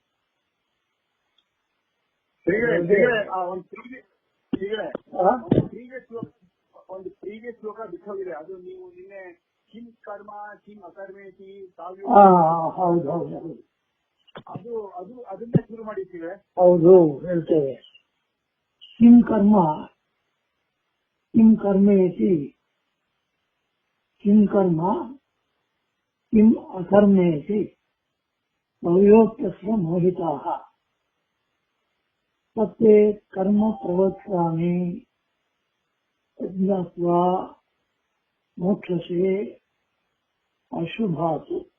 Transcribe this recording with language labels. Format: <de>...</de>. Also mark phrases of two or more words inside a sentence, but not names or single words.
<kn>ಒಂದು ಪ್ರೀವಿಯಸ್ ಶ್ಲೋಕ ಬಿಟ್ಟೋಗಿದೆ. ಅದು ನೀವು ನಿನ್ನೆ</kn> <sa>ಕಿಂ ಕರ್ಮ ಕಿಂ ಅಕರ್ಮೇತಿ</sa> <kn>ಹೌದು ಹೌದು ಅದು ಅದು ಅದನ್ನೇ ಶುರು ಮಾಡಿದ್ದೀವಿ. ಹೌದು ಹೇಳ್ತೇವೆ.</kn> <sa>ಕಿಂ ಕರ್ಮ ಕಿಂ ಕರ್ಮೇತಿ ಕಿಂ ಕರ್ಮ ಕಿಂ ಅಕರ್ಮೇತಿ ಭವ್ಯೋಕ್ತಸ್ಯ ಮೋಹಿತಾಃ ತತ್ತೇ ಕರ್ಮ ಪ್ರವಕ್ಷ್ಯಾಮಿ ಜ್ಞಾತ್ವಾ ಮೋಕ್ಷಸೇ ಅಶುಭಾತು.</sa>